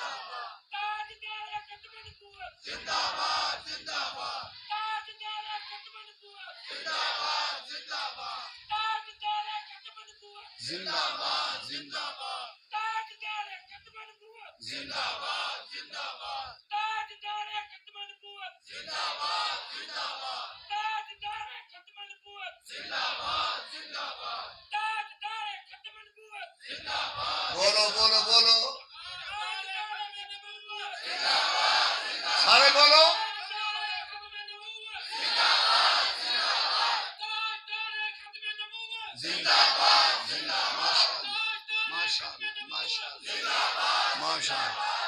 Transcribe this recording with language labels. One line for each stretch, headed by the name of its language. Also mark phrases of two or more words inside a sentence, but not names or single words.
Urdu: زندہ باد زندہ باد زندہ باد زندہ باد زندہ باد زندہ باد زندہ باد زندہ باد زندہ باد بولو بولو بولو سارے بولو زندہ باد زندہ
Arabic: ماشاء اللہ ماشاء اللہ ماشاء اللہ